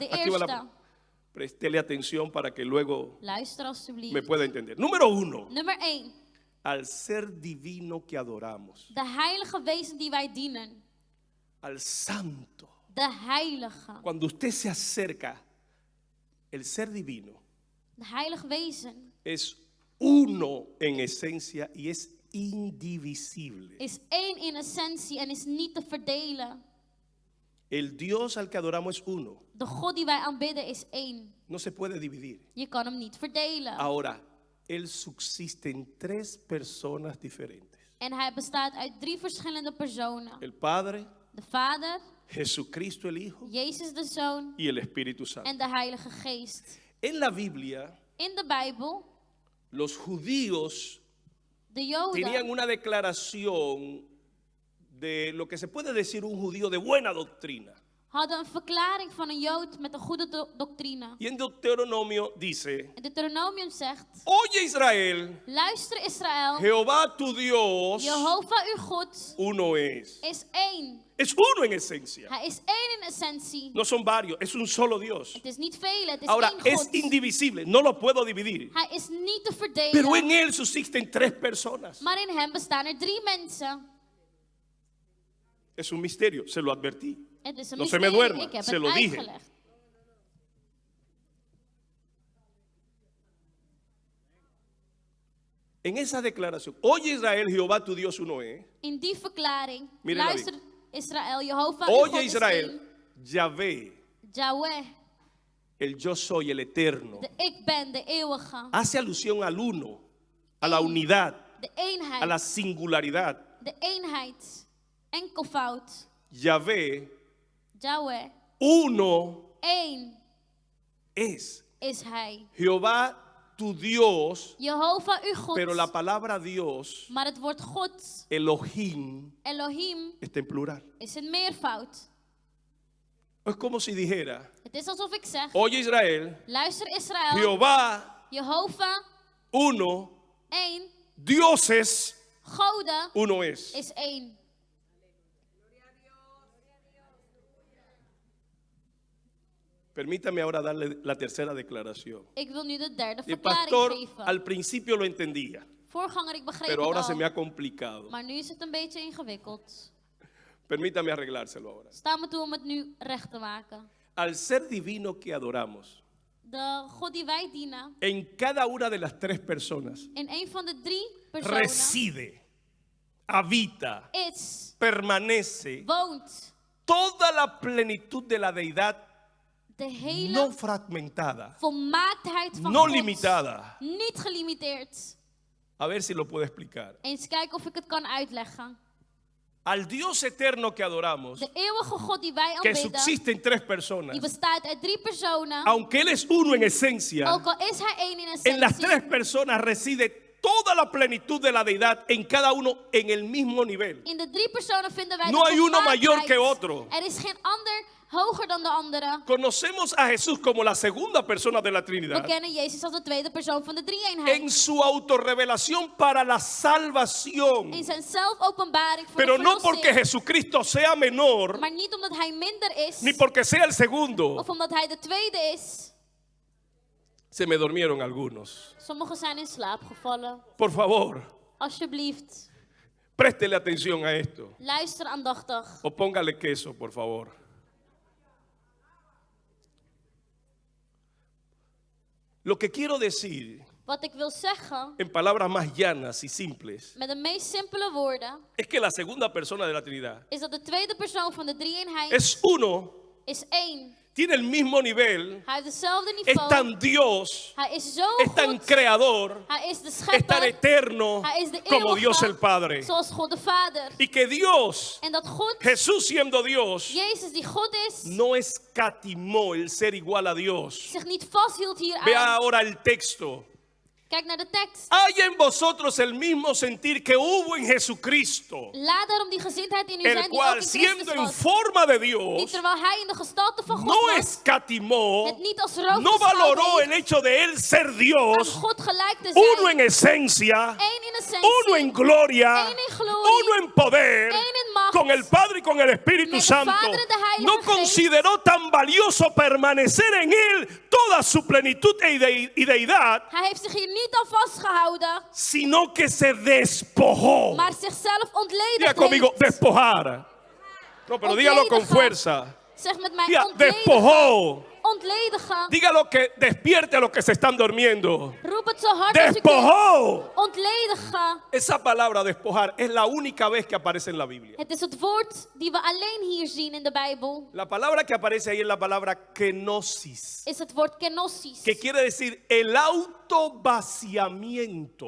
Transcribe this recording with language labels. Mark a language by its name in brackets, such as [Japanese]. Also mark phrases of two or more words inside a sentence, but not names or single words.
[Spanish] Aquí va [Dutch] eerste. [Spanish] la, préstele atención para que luego [Dutch] Luister me alstublieft. [Spanish] pueda entender. Número 1. [Dutch] Nummer 1. [Spanish] Al ser divino que adoramos, [Dutch] De heilige wezen die wij dienen. [Spanish] al santo. [Dutch] De heilige. [Spanish] Cuando usted se acerca, el ser divino [Dutch] De heilige wezen [Spanish] es uno en esencia y es indivisible. [Dutch] is één in essentie en is niet te verdelen. [Spanish] El Dios al que adoramos es uno, [Dutch] De God die wij aanbidden is één. [Spanish] no se puede dividir. [Dutch] Je kan hem niet verdelen. [Spanish] Ahora, Él subsiste en 3 personas diferentes. [Dutch] En hij bestaat uit 3 verschillende personen. [Spanish] El Padre, [Dutch] De Vader, [Spanish] Jesucristo el Hijo [Dutch] Jezus de Zoon [Spanish] y el Espíritu Santo. [Dutch] en de Heilige Geest. [Spanish] En la Biblia, [Dutch] In de Bijbel, [Spanish] los judíos [Dutch] de Joden [Spanish] tenían una declaración de lo que se puede decir un judío de buena doctrina. [Dutch] hadden een verklaring van een Jood met een goede doctrine. [Spanish] Y en Deuteronomio dice, [Dutch] En Deuteronomium zegt, [Spanish] oye Israel, [Dutch] luister Israël, [Spanish] Jehová tu Dios, [Dutch] Jehovah uw God [Spanish] uno es. [Dutch] is één. [Spanish] Es uno en esencia. [Dutch] Hij is één in essentie. [Spanish] No son varios, es un solo Dios. [Dutch] Het is niet vele, het is [Spanish] Ahora, [Dutch] één [Spanish] es [Dutch] God. [Spanish] indivisible, no lo puedo dividir. [Dutch] Hij is niet te [Spanish] Pero en [Dutch] verdelen. [Spanish] Él subsisten 3 personas. [Dutch] Maar in hem bestaan er 3 mensen. [Spanish] Es un misterio, se lo advertí. [Dutch] Het is een [Spanish] No se me [Dutch] mysterie. [Spanish] duerma, [Dutch] Ik heb [Spanish] se [Dutch] het [Spanish] lo dije. [Dutch] uitgelegd. [Spanish] En esa declaración, oye Israel, Jehová tu Dios uno es. [Dutch] In die verklaring, [Spanish] Mire la [Dutch] luister Israël, Jehovah uw God [Spanish] Oye [Dutch] is [Spanish] Israel, [Dutch] één. [Spanish] Yahvé, [Dutch] Yahweh, [Spanish] el yo soy, el eterno. [Dutch] de ik ben, de eeuwige. [Spanish] Hace alusión al uno, a la unidad, [Dutch] De [Spanish] a [Dutch] eenheid. [Spanish] la singularidad. [Dutch] De eenheid. Enkelvoud. [Spanish] Yahvé, [Dutch] Yahweh. [Spanish] uno [Dutch] Eén [Spanish] es. [Dutch] is hij. [Spanish] Jehová tu Dios, [Dutch] Jehovah uw God. [Spanish] pero la palabra Dios, [Dutch] Maar het woord God, [Spanish] Elohim, [Dutch] Elohim, [Spanish] está en plural. [Dutch] is een meervoud. [Spanish] Es como si dijera, [Dutch] Het is alsof ik zeg, [Spanish] oye Israel, [Dutch] luister Israël, [Spanish] Jehová, [Dutch] Jehovah, [Spanish] uno, [Dutch] één, [Spanish] dioses, [Dutch] goden, [Spanish] uno es. [Dutch] is één. [Spanish] Permítame ahora darle la tercera declaración. [Dutch] Ik wil nu de derde [Spanish] El [Dutch] verklaring [Spanish] pastor [Dutch] geven. [Spanish] al principio lo entendía, [Dutch] Voorganger, ik begreep [Spanish] pero ahora [Dutch] het [Spanish] se me [Dutch] al. [Spanish] ha complicado. [Dutch] Maar nu is het een beetje ingewikkeld. [Spanish] Permítame arreglárselo ahora. [Dutch] Sta me toe om het nu recht te maken. [Spanish] Al ser divino que adoramos, [Dutch] De God die wij dienen, [Spanish] en cada una de las 3 personas [Dutch] in een van de 3 personen, [Spanish] reside, habita, [Dutch] is, [Spanish] permanece [Dutch] woont, [Spanish] toda la plenitud de la deidad [Dutch] de hele [Spanish] no fragmentada, [Dutch] volmaaktheid van [Spanish] no [Dutch] God. [Spanish] limitada. [Dutch] Niet gelimiteerd. [Spanish] A ver si lo puedo explicar. [Dutch] Eens kijken of ik het kan uitleggen. [Spanish] Al Dios eterno que adoramos, [Dutch] De eeuwige God die wij [Spanish] que [Dutch] aanbidden, [Spanish] subsiste en 3 [Dutch] die [Spanish] personas, [Dutch] bestaat uit 3 personen. [Spanish] aunque Él es uno en esencia, [Dutch] Ook al is hij één in [Spanish] en las [Dutch] essentie, [Spanish] 3 personas reside toda la plenitud de la deidad en cada uno en el mismo nivel. [Dutch] in de 3 personen vinden wij [Spanish] No [Dutch] de [Spanish] hay uno mayor [Dutch] volmaaktheid. [Spanish] que otro. [Dutch] Er is geen ander hoger dan de andere. [Spanish] Conocemos a Jesús como la segunda persona de la [Dutch] We [Spanish] Trinidad. [Dutch] kennen Jezus als de tweede persoon van de drie-eenheid. [Spanish] En su autorrevelación para la salvación. [Dutch] In zijn zelfopenbaring voor [Spanish] Pero [Dutch] de [Spanish] no porque [Dutch] verlossing. [Spanish] Jesucristo sea menor, [Dutch] Maar niet omdat hij minder is, [Spanish] ni porque sea el segundo. [Dutch] of omdat hij de tweede is. [Spanish] Se me durmieron algunos. [Dutch] Sommigen zijn in slaap gevallen. [Spanish] Por favor, [Dutch] Alsjeblieft, [Spanish] préstele atención a esto. [Dutch] luister aandachtig. [Spanish] O póngale queso, por favor. Lo que quiero decir [Dutch] Wat ik wil zeggen, [Spanish] en palabras más llanas y simples, [Dutch] met de meest simpele woorden, [Spanish] es que la segunda persona de la Trinidad [Dutch] is dat de tweede persoon van de drie-eenheid [Spanish] es uno, [Dutch] is één. [Spanish] tiene el mismo nivel, [Dutch] Hij heeft hetzelfde [Spanish] es [Dutch] niveau. [Spanish] tan Dios, [Dutch] Hij is zo [Spanish] es tan [Dutch] goed. [Spanish] creador, [Dutch] Hij is de [Spanish] es tan [Dutch] schepper. [Spanish] eterno [Dutch] Hij is de [Spanish] como Dios el [Dutch] eeuwige, [Spanish] Padre. [Dutch] zoals God de Vader. [Spanish] Y que Dios, [Dutch] En dat God, [Spanish] Jesús siendo Dios, [Dutch] Jezus die God is, [Spanish] no escatimó el ser igual a Dios. [Dutch] zich niet vasthield hier [Spanish] Vea [Dutch] aan. [Spanish] ahora el texto. [Dutch] Kijk naar de tekst. [Spanish] Hay en vosotros el mismo sentir que hubo en Jesucristo, [Dutch] Laat daarom die gezindheid in u [Spanish] el [Dutch] zijn die ook [Spanish] cual [Dutch] in [Spanish] siendo [Dutch] Christus [Spanish] en [Dutch] was. [Spanish] forma de [Dutch] Die [Spanish] Dios, [Dutch] terwijl hij in de gestalte van God [Spanish] no [Dutch] was, [Spanish] escatimó, [Dutch] het niet als roof [Spanish] no [Dutch] beschouwd [Spanish] valoró el [Dutch] heeft [Spanish] hecho de él ser [Dutch] aan [Spanish] Dios, [Dutch] God gelijk te [Spanish] uno en [Dutch] zijn. [Spanish] esencia, [Dutch] Eén in essentie, [Spanish] uno en gloria, [Dutch] één in glorie, [Spanish] uno en poder, [Dutch] één in macht, [Spanish] con el Padre y con el Espíritu [Dutch] met de [Spanish] Santo. [Dutch] Vader en de Heilige [Spanish] No [Dutch] Geest. [Spanish] consideró tan valioso permanecer en él toda su plenitud y deidad, [Dutch] Hij heeft zich hier niet aan vastgehouden, [Spanish] sino que se despojó. [Dutch] maar zichzelf [Spanish] Diga [Dutch] ontledigd [Spanish] conmigo, [Dutch] heeft. [Spanish] despojar. No, pero dígalo con [Dutch] Ontledigen. [Spanish] fuerza. [Dutch] Zeg met mij, [Spanish] Diga, [Dutch] ontledigen. [Spanish] despojó. [Dutch] Ontledigen. [Spanish] Dígalo que despierte a los que se están durmiendo. [Dutch] Roep het zo hard als u kunt. [Spanish] Despojó. [Dutch] Ontledigen. [Spanish] Esa palabra despojar es la única vez que aparece en la Biblia. [Dutch] Het is het woord die we alleen hier zien in de Bijbel. [Spanish] La palabra que aparece ahí es la palabra kenosis, [Dutch] Is het woord kenosis. [Spanish] que quiere decir el autovaciamiento,